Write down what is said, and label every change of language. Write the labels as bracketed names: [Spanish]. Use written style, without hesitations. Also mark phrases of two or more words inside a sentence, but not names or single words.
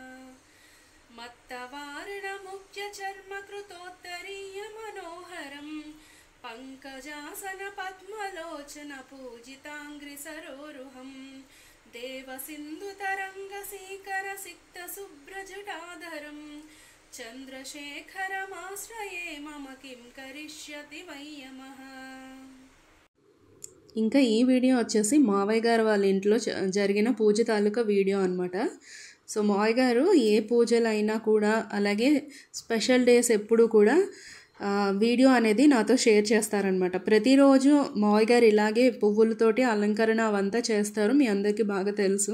[Sanskrit] मत्तवारणमुख्यचर्मकृतोत्तरीयमनोहरं पङ्कजासनपद्मलोचनपूजिताङ्घ्रिसरोरुहं देवसिन्धुतरङ्गसीकरसिक्तशुभ्रजटाधरं चन्द्रशेखरमाश्रये मम किं करिष्यति वै यमः। [Telugu] ఇంకా ఈ వీడియో వచ్చేసి మావయ్య గారు వాళ్ళ ఇంట్లో జరిగిన పూజ తాలూకా వీడియో అనమాట. సో మావయ్య గారు ఏ పూజలైనా కూడా, అలాగే [English] special days [Telugu] ఎప్పుడు కూడా వీడియో అనేది నాతో షేర్ చేస్తారనమాట. ప్రతిరోజు మావయ్య గారు ఇలాగే పువ్వులతోటి అలంకరణ అవంతా చేస్తారు, మీ అందరికీ బాగా తెలుసు.